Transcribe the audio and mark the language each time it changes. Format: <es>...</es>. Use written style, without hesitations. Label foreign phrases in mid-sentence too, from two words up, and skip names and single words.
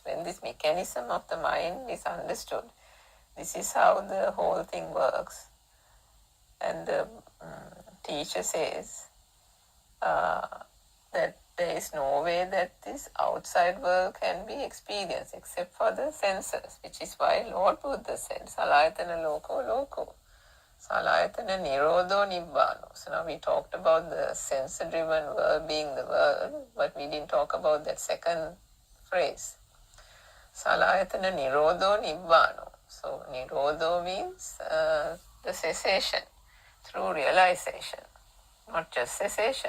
<en>When this mechanism of the mind is understood, this is how the whole thing works. And the teacher says that there is no way that this outside world can be experienced except for the senses, which is why Lord Buddha said,</en> <pi>Salayatana loko loko, Salayatana nirodho nibbano.</pi> <en>So now we talked about the sense-driven world being the world, but we didn't talk about that second phrase.</en> <pi>Salayatana nirodho nibbano.</pi> <en>So nirodho means the cessation through realization, not just cessation.</en>